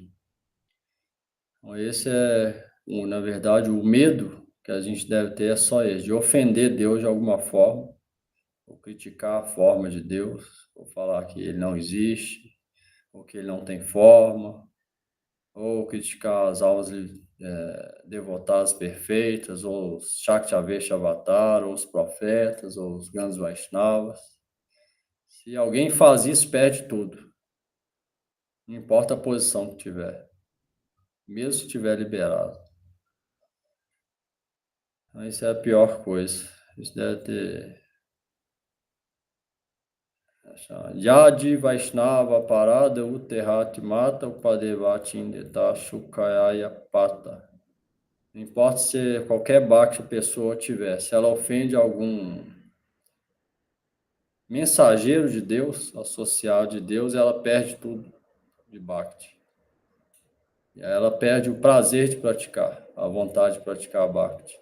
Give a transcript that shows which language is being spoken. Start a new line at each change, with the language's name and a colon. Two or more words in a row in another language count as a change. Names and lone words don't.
Portuguese: Então esse na verdade, o medo que a gente deve ter é só esse, de ofender Deus de alguma forma, ou criticar a forma de Deus, ou falar que ele não existe, ou que ele não tem forma, ou criticar as almas devotadas perfeitas, ou os Shaktavesh Avatar, ou os profetas, ou os grandes Vaishnavas. Se alguém faz isso, perde tudo. Não importa a posição que tiver, mesmo se estiver liberado. Então, isso é a pior coisa. Isso deve ter...
Sanskrit: Yadi Vaishnava Parada Uterhati Mata Upadevati Indeta Shukayaya Pata.
Portuguese: Não importa se qualquer bhakti a pessoa tiver, se ela ofende algum mensageiro de Deus, associado de Deus, ela perde tudo de bhakti. E aí ela perde o prazer de praticar, a vontade de praticar bhakti.